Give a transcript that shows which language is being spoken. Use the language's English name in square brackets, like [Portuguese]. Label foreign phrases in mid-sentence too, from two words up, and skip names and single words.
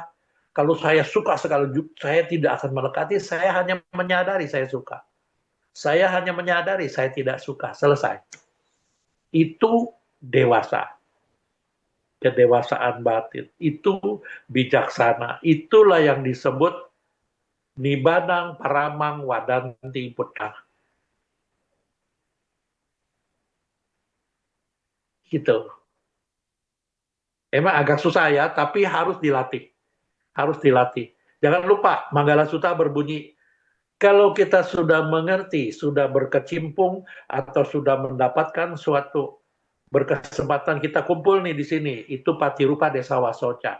[Indonesian] Kalau saya suka sekali, saya tidak akan melekati, saya hanya menyadari saya suka. Saya hanya menyadari saya tidak suka, selesai. Itu dewasa. Kedewasaan batin. Itu bijaksana. Itulah yang disebut [Pali] nibbadang paramang wadanti buddha. [Indonesian] Gitu. Emang agak susah ya, tapi harus dilatih. Harus dilatih. Jangan lupa, Manggala Sutta berbunyi, kalau kita sudah mengerti, sudah berkecimpung, atau sudah mendapatkan suatu berkesempatan kita kumpul nih di sini, itu [Pali] Patirupa Desa Wasoca.